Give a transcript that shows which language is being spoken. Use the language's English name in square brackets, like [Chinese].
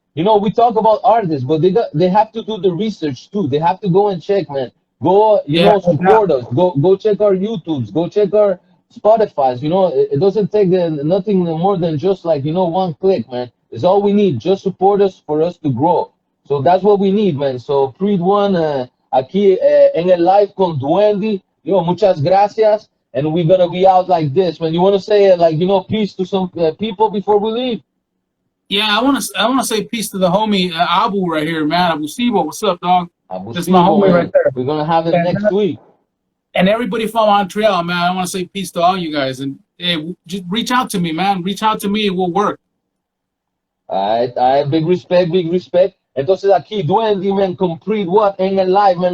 [English] We talk about artists, but they have to do the research too. They have to go and check, man. Go, support us. Go check our YouTubes. Go check our Spotify's. It doesn't take nothing more than just like one click, man. It's all we need. Just support us for us to grow. So that's what we need, man. [Spanish] So PreedOne aquí en el live con Duendy. Muchas gracias. [English] And we're gonna be out like this, man. You wanna say peace to some people before we leave? Yeah, I wanna say peace to the homie Abu right here, man. Abusivo, what's up, dog? That's my homie right there. We're gonna have it next week. And everybody from Montreal, man. I want to say peace to all you guys, and hey, just reach out to me, man. Reach out to me, it will work. All right, big respect. [Spanish] Entonces aquí Duendy, man, con PreedOne en el live, man.